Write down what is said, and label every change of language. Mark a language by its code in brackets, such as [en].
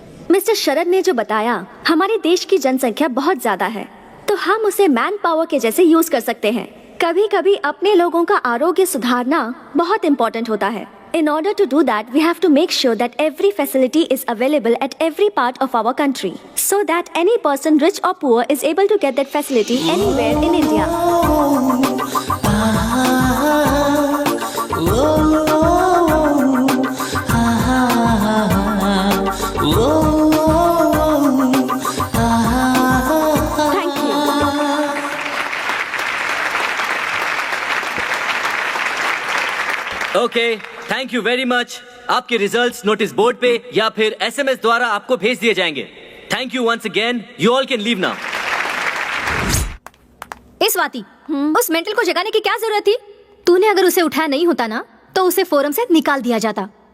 [hi] Mister शरद ने जो बताया, हमारे देश की जनसंख्या बहुत ज्यादा है, तो हम उसे मैन पावर के जैसे यूज कर सकते हैं। कभी कभी अपने लोगों का आरोग्य सुधारना बहुत इम्पोर्टेंट होता है। [en] In order to do that, we have to make sure that every facility is available at every part of our country, so that any person, rich or poor, is able to get that facility anywhere in India. Thank you. Okay, thank you very much. [hi] आपके results notice board पे या फिर SMS द्वारा आपको भेज दिए जाएंगे। [en] Thank you once again. You all can leave now. [hi] ए स्वाति, उस मेंटल को जगाने की क्या जरूरत थी? तूने अगर उसे उठाया नहीं होता ना, तो उसे फोरम से निकाल दिया जाता।